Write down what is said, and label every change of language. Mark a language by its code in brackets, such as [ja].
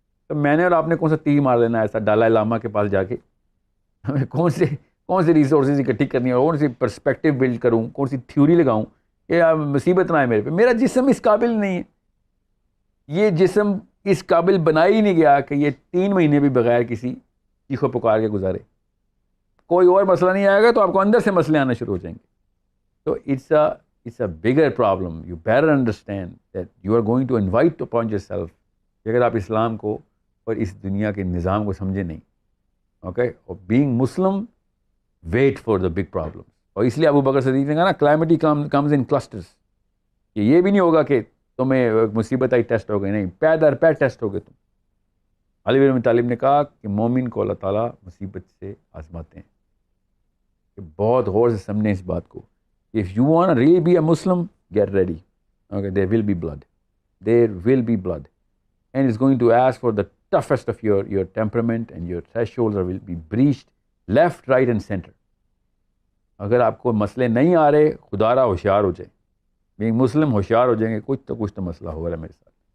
[ur] تو میں نے اور آپ نے کون سا تیر مار لینا ہے ایسا دلائی لاما کے پاس جا کے؟ ہمیں کون سے ریسورسز اکٹھی کرنی ہے، کون سی پرسپیکٹیو بلڈ کروں، کون سی تھیوری لگاؤں کہ مصیبت نہ آئے میرے پہ. میرا جسم اس قابل نہیں ہے، یہ جسم اس قابل بنایا ہی نہیں گیا کہ یہ 3 مہینے بھی بغیر کسی چیخ و پکار کے گزارے. کوئی اور مسئلہ نہیں آئے گا تو آپ کو اندر سے مسئلے آنا شروع ہو جائیں گے. [en] تو it's a bigger problem. You better understand that you are going to invite upon yourself [ur] کہ اگر آپ اسلام کو اور اس دنیا کے نظام کو سمجھے نہیں، اوکے. [en] اور being Muslim, wait for the big problems. [ur] اور اس لیے ابو بکر صدیق نے کہا نا [en] calamity comes in clusters. [ur] کہ یہ بھی نہیں ہوگا کہ تمہیں مصیبت آئی ٹیسٹ ہو گئی، نہیں، پے در پے ٹیسٹ ہو گئے تم. علی بن ابی طالب نے کہا کہ مومن کو اللہ تعالیٰ مصیبت سے آزماتے ہیں. کہ بہت غور سے سمجھیں اس بات کو. [en] If you want to really be a Muslim, get ready. Okay, there will be blood. there will be blood, and it's going to ask for the toughest of your temperament, and your thresholds will be breached left, right and center. [ur] اگر آپ کو مسئلے نہیں آ رہے, خدا را ہوشیار ہو جائیں. بینگ مسلم ہوشیار ہو جائیں گے, کچھ تو مسئلہ ہو رہا ہے میرے ساتھ.